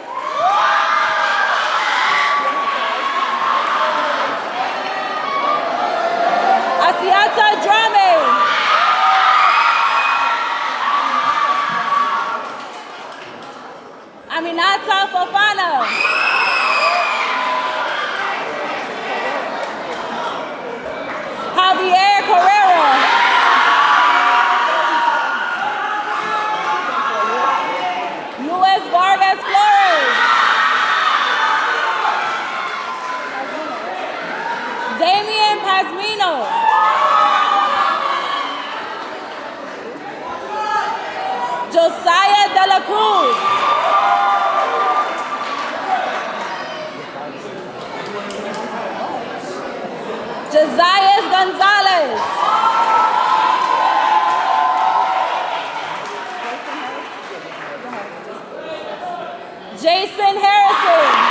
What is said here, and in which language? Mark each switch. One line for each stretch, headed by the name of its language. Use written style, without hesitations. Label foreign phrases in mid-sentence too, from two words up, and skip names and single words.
Spanish: Asiata Drame. Aminata Fofana. Javier Carrera. Luis Vargas Flores. Damian Pasmino. Josiah De La Cruz. Josias Gonzalez. Jason Harrison.